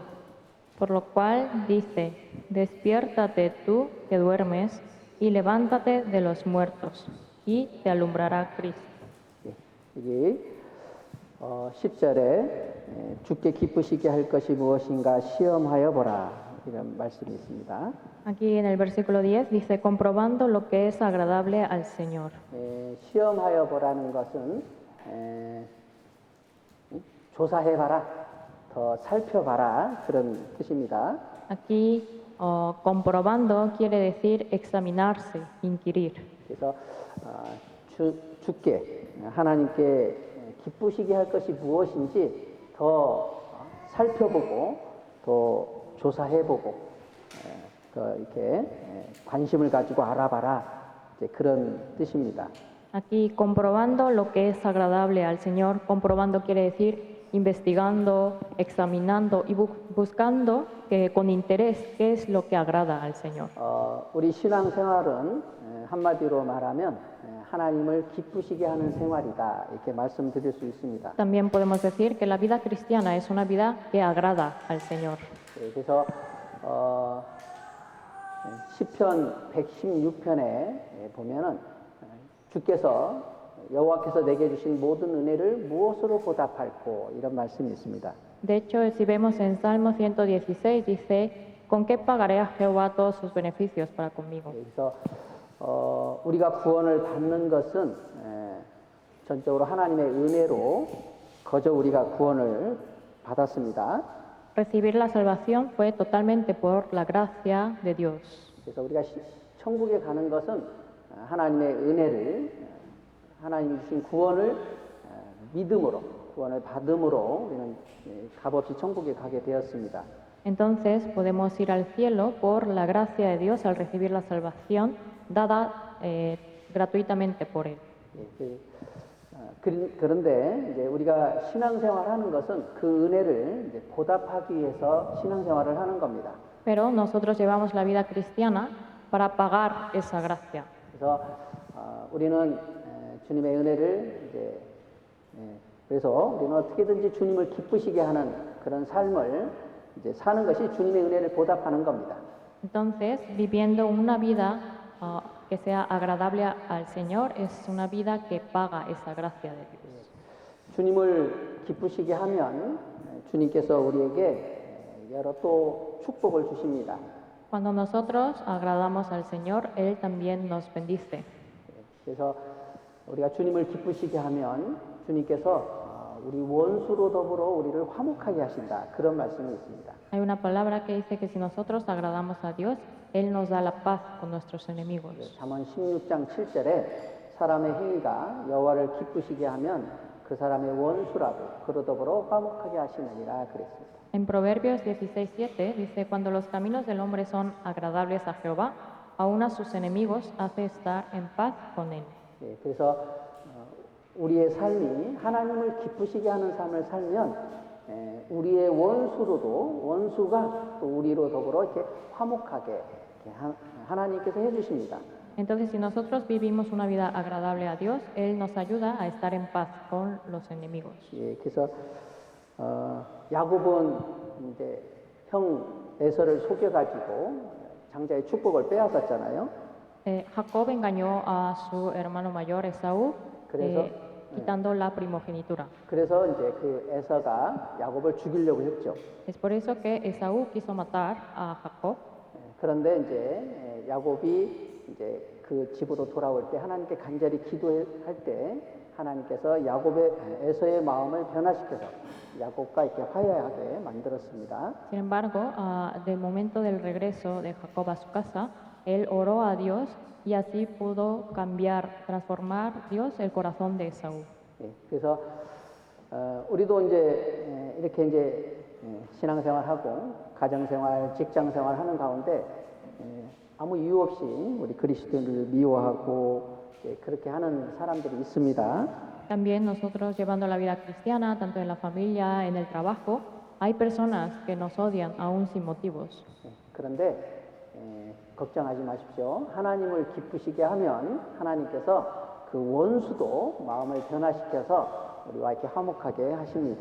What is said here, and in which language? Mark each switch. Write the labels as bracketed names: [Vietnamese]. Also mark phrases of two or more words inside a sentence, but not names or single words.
[Spanish] Por lo cual dice, despiértate tú que duermes, y levántate de los muertos, y te alumbrará Cristo. [Korean] 여기 10절에 주께 기쁘시게 할 것이 무엇인가 시험하여 보라 이런 말씀이 있습니다. [Spanish] Aquí en el versículo 10 dice, comprobando lo que es agradable al Señor. [Korean] 시험하여 보라는 것은 조사해봐라, 더 살펴봐라 그런 뜻입니다. [Spanish] Aquí comprobando quiere decir examinarse, inquirir. [Korean] 그래서 주께 하나님께 기쁘시게 할 것이 무엇인지 더 살펴보고 더 조사해보고 더 이렇게 관심을 가지고 알아봐라 이제 그런 뜻입니다. [Spanish] Aquí comprobando lo que es agradable al Señor, comprobando quiere decir investigando, examinando y buscando con interés qué es lo que agrada al Señor. [Korean] 우리 신앙생활은 한마디로 말하면 하나님을 기쁘시게 하는 생활이다 이렇게 말씀드릴 수 있습니다. [Spanish] También podemos decir que la vida cristiana es una vida que agrada al Señor. [Korean] 그래서 시편 116편에 보면은 주께서 여호와께서 내게 주신 모든 은혜를 무엇으로 보답할꼬 이런 말씀이 있습니다. [Spanish] De hecho, si vemos en Salmo 116 dice, ¿con qué pagaré a Jehová todos sus beneficios para conmigo? [Korean] 그래서 우리가 구원을 받는 것은 전적으로 하나님의 은혜로 거저 우리가 구원을 받았습니다. [Spanish] Recibir la salvación fue totalmente por la gracia de Dios. [Korean] 그래서 우리가 천국에 가는 것은 하나님의 은혜를 하나님이 주신 구원을 믿음으로 구원을 받음으로 우리는 값없이 천국에 가게 되었습니다. [Spanish] Entonces podemos ir al cielo por la gracia de Dios al recibir la salvación dada gratuitamente por Él. [Korean] 그런데 이제 우리가 신앙생활하는 것은 그 은혜를 이제 보답하기 위해서 신앙생활을 하는 겁니다. [Spanish] Pero nosotros llevamos la vida cristiana para pagar esa gracia. [Korean] 그래서 우리는 주님의 은혜를 이제 그래서 우리는 어떻게든지 주님을 기쁘시게 하는 그런 삶을 이제 사는 것이 주님의 은혜를 보답하는 겁니다. [Spanish] Entonces, viviendo una vida que sea agradable al Señor es una vida que paga esa gracia de Dios. [Korean] 주님을 기쁘시게 하면 주님께서 우리에게 여러 또 축복을 주십니다. [Spanish] Cuando nosotros agradamos al Señor, Él también nos bendice. [Korean] 그래서 우리가 주님을 기쁘시게 하면 주님께서 우리 원수로 더불어 우리를 화목하게 하신다. 그런 말씀이 있습니다. [Spanish] Hay una palabra que dice que si nosotros agradamos a Dios, Él nos da la paz con nuestros enemigos. [Korean] 잠언 16장 7절에 사람의 행위가 여호와를 기쁘시게 하면 그 사람의 원수라도 그로 더불어 화목하게 하시느니라 그랬습니다. [Spanish] En Proverbios 16:7 dice, cuando los caminos del hombre son agradables a Jehová, aun a sus enemigos hace estar en paz con él. [Korean] 그래서 우리의 삶이 하나님을 기쁘시게 하는 삶을 살면 우리의 원수로도 원수가 또 우리로 더불어 이렇게 화목하게 이렇게 하나님께서 해주십니다. [Spanish] Entonces, si nosotros vivimos una vida agradable a Dios, Él nos ayuda a estar en paz con los enemigos. [Korean] 그래서 야곱은 이제 형 에서를 속여가지고 장자의 축복을 빼앗았잖아요. [Spanish] Jacob engañó a su hermano mayor Esaú, quitando la primogenitura. [Korean] 그래서 이제 그 에서가 야곱을 죽이려고 했죠. [Spanish] Es por eso que Esaú quiso matar a Jacob. [Korean] 그런데 이제 야곱이 이제 그 집으로 돌아올 때 하나님께 간절히 기도할 때 하나님께서 야곱의 에서의 마음을 변화시켜서 야곱과 이렇게 화해하게 만들었습니다. [Spanish] Sin embargo, del momento del regreso de Jacob a su casa, él oró a Dios y así pudo cambiar, transformar Dios el corazón de Esaú. [Korean] 그래서 우리도 이제 이렇게 이제 신앙생활하고 가정생활, 직장생활하는 가운데 아무 이유 없이 우리 그리스도인을 미워하고 그렇게 하는 사람들이 있습니다. [Spanish] También nosotros llevando la vida cristiana, tanto en la familia, en el trabajo, hay personas que nos odian aún sin motivos. [Korean] 그런데 걱정하지 마십시오. 하나님을 기쁘시게 하면 하나님께서 그 원수도 마음을 변화시켜서 우리와 이렇게 화목하게 하십니다.